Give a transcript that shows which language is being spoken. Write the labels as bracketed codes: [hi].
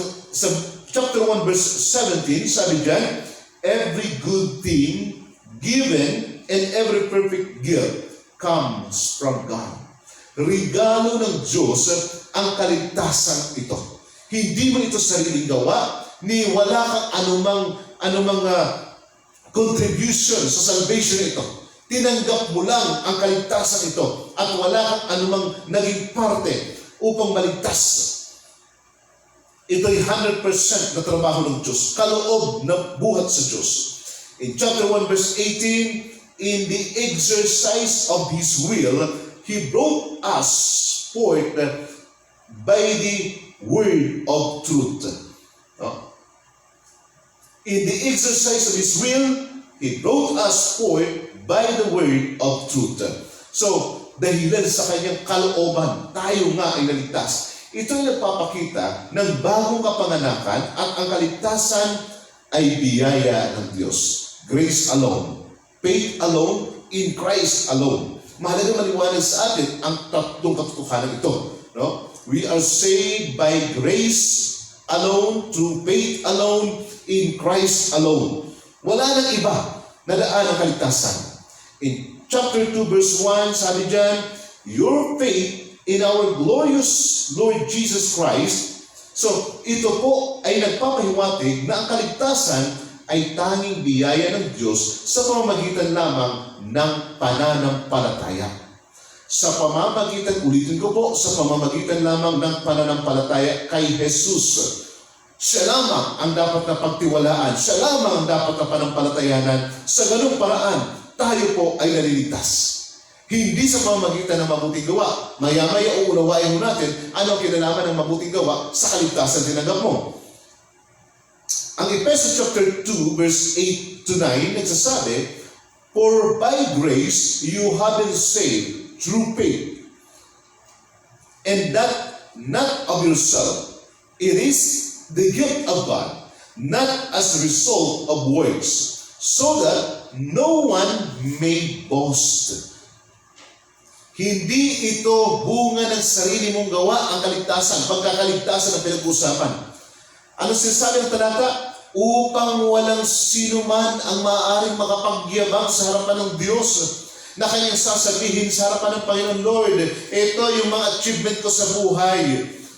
[tl] Sa chapter 1 verse 17, sabi diyan, [en] every good thing given and every perfect gift comes from God. [tl] Regalo ng Diyos ang kaligtasan ito. Hindi mo ito sariling gawa, ni wala kang anumang contribution sa salvation ito. Tinanggap mo lang ang kaligtasan ito at wala kang anumang naging parte upang maligtas. Ito'y 100% na trabaho ng Diyos, kaloob na buhat sa Diyos. [en] In chapter 1 verse 18, in the exercise of His will, He brought us forth by the word of truth. In the exercise of His will, He brought us forth by the word of truth. [tl] So, dahilan sa kanyang kalooban, tayo nga ay naligtas. Ito ay nagpapakita ng bagong kapanganakan at ang kaligtasan ay biyaya ng Diyos. [en] Grace alone, faith alone, in Christ alone. [tl] Mahalaga maliwanag sa atin ang tatlong katotohanan ito. No? [en] We are saved by grace alone, through faith alone, in Christ alone. [tl] Wala nang iba na daan ang kaligtasan. [en] In chapter 2 verse 1, [tl] sabi dyan, [en] your faith in our glorious Lord Jesus Christ. [tl] So, ito po ay nagpapahiwatig na ang kaligtasan ay tanging biyaya ng Diyos sa pamamagitan lamang ng pananampalataya. Sa pamamagitan, ulitin ko po, sa pamamagitan lamang ng pananampalataya kay Jesus. Siya lamang ang dapat na pagtiwalaan. Siya lamang ang dapat na panampalatayanan. Sa ganung paraan, tayo po ay naliligtas. Hindi sa pamamagitan ng mabuting gawa. Maya-maya uunawain mo natin ano ang kinalaman ng mabuting gawa sa kaligtasan tinanggap mo. Ang Ephesians chapter 2 verse 8 to 9 nagsasabi, [en] for by grace you have been saved through faith, and that not of yourself. It is the gift of God, not as a result of works, so that no one may boast. [tl] Hindi ito bunga ng sarili mong gawa ang kaligtasan, pagkakaligtasan ang pinag-uusapan. Ano sinasabi ng talata? Upang walang sino man ang maaaring makapagyabang sa harapan ng Diyos na kanyang sasabihin sa harapan ng Panginoon, Lord, ito yung mga achievement ko sa buhay.